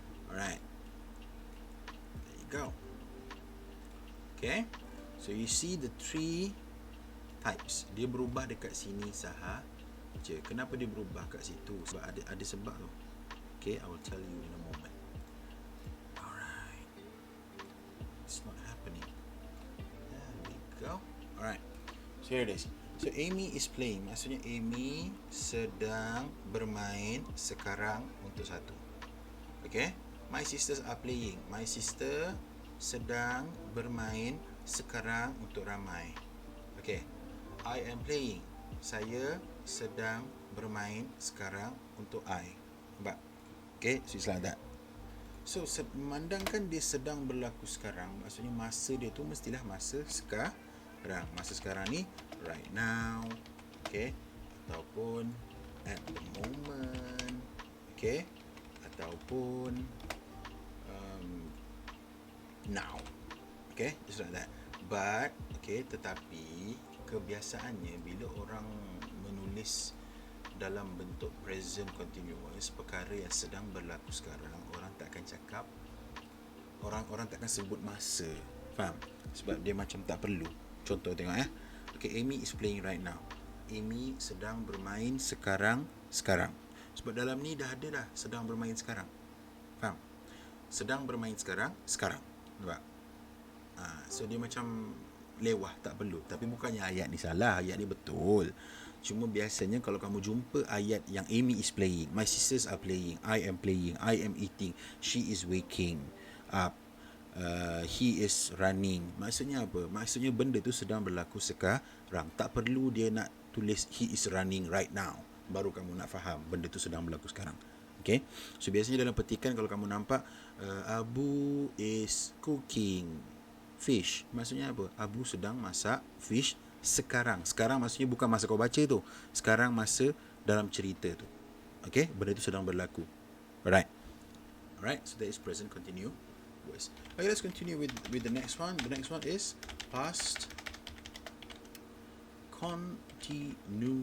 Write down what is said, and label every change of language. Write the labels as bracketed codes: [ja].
[en] Alright, there you go. Okay, so you see the 3 types. [ms] Dia berubah dekat sini sahaja. Kenapa dia berubah kat situ? Sebab ada sebab tu. [en] Okay, I will tell you in a moment. Alright, it's not happening. There we go. Alright, so here it is. So Amy is playing. [ms] Maksudnya Amy sedang bermain sekarang untuk satu. [en] Okay, my sisters are playing. My sister [ms] sedang bermain sekarang untuk ramai. [en] Okay, I am playing. [ms] Saya sedang bermain sekarang untuk I. Nampak? [en] Okay, so it's like that. [ms] So, memandangkan dia sedang berlaku sekarang, maksudnya masa dia tu mestilah masa sekarang. Masa sekarang ni, [en] right now. Okay. [ms] Ataupun [en] at the moment. Okay. Ataupun now. Okay, just like that. [ms] But, okay, tetapi kebiasaannya bila orang menulis dalam bentuk present continuous, perkara yang sedang berlaku sekarang, orang takkan cakap, orang takkan sebut masa. Faham? Sebab dia macam tak perlu. Contoh tengok [en] Okay, Amy is playing right now. [ms] Amy sedang bermain sekarang. Sebab dalam ni dah ada dah sedang bermain sekarang. Faham? Sedang bermain sekarang. Nampak? So dia macam lewah, tak perlu. Tapi bukannya ayat ni salah, ayat ni betul. Cuma biasanya kalau kamu jumpa ayat yang [en] Amy is playing, my sisters are playing, I am playing, I am eating, she is waking up, he is running. [ms] Maksudnya apa? Maksudnya benda tu sedang berlaku sekarang. Tak perlu dia nak tulis [en] he is running right now, [ms] baru kamu nak faham benda tu sedang berlaku sekarang. Okay? So biasanya dalam petikan kalau kamu nampak [en] Abu is cooking fish, [ms] maksudnya apa? Abu sedang masak fish sekarang. Sekarang maksudnya bukan masa kau baca tu. Sekarang masa dalam cerita tu. Okay? Benda tu sedang berlaku. [en] Alright, so that is present continuous. Okay, let's continue with the next one. The next one is past continuous.